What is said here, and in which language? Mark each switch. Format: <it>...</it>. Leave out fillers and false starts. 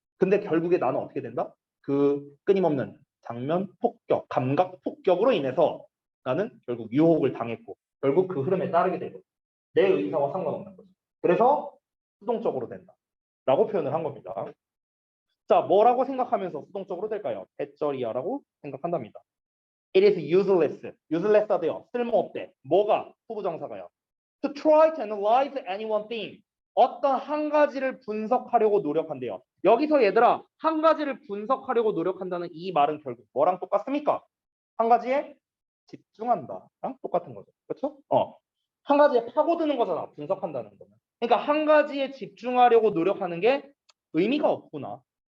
<ko>근데 결국에 나는 어떻게 된다? 그 끊임없는 장면 폭격, 감각 폭격으로 인해서 나는 결국 유혹을 당했고 결국 그 흐름에 따르게 되고 내 의사와 상관없는 거죠. 그래서 수동적으로 된다. 라고 표현을 한 겁니다. 자, 뭐라고 생각하면서 수동적으로 될까요? 배터리야라고 생각한답니다.</ko> <en>It is useless.</en> <ko>useless 하대요. 쓸모없대. 뭐가? 후보정사가요.</ko> <en>To try to analyze any one thing.</en> <ko>어떤 한 가지를 분석하려고 노력한대요. 여기서 얘들아, 한 가지를 분석하려고 노력한다는 이 말은 결국 뭐랑 똑같습니까? 한 가지에 집중한다랑 똑같은 거죠. 그렇죠? 한 가지에 파고드는 거잖아. 분석한다는 거는. 그러니까 한 가지에 집중하려고 노력하는 게 의미가 없구나.</ko>